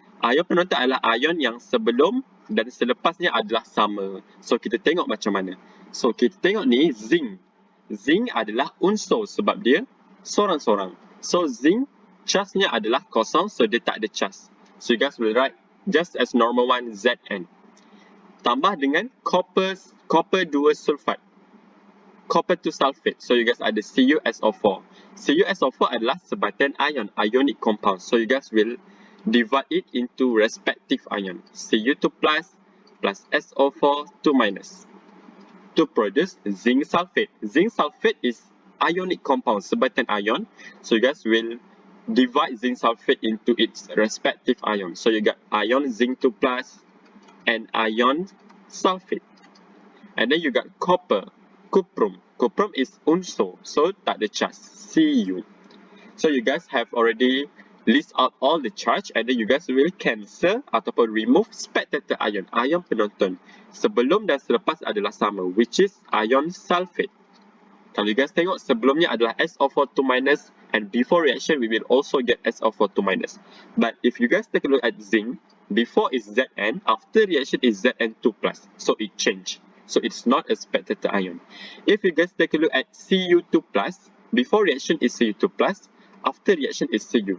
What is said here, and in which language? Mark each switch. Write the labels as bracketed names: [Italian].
[Malay] Ion penonton adalah ion yang sebelum dan selepasnya adalah sama. So kita tengok macam mana. So kita tengok ni zinc. Zinc adalah unsur sebab dia sorang-sorang. So zinc charge-nya adalah kosong, so dia tak ada charge. [English] So you guys will write just as normal one Zn. [Malay] Tambah dengan copper 2 sulfate. Copper to sulfate. [English] So you guys [Malay] ada [English] CuSO4. [Malay] CuSO4 adalah sebatian ion, [English] ionic compound. So you guys will divide it into respective ion. Cu2 plus SO4 2 minus to produce zinc sulfate. Zinc sulfate is ionic compound, [Malay] sebatian ion. [English] So you guys will divide zinc sulfate into its respective ion. So you got ion zinc 2 plus and ion sulfate. And then you got copper, cuprum. Cuprum is unsur, [Malay] so tak ada charge, [English] Cu. So you guys have already list out all the charge and then you guys will cancel [Malay] ataupun [English] remove spectator ion, [Malay] ion penonton. Sebelum dan selepas adalah sama, [English] which is ion sulfate. [Malay] Kalau [English] you guys [Malay] tengok sebelumnya adalah SO4 2 minus, [English] and before reaction we will also get SO4 2 minus. But if you guys take a look at zinc, before is Zn, after reaction is Zn2 plus, so it changed. So it's not a spectator ion. If you guys take a look at Cu2 plus, before reaction is Cu2 plus, after reaction is Cu.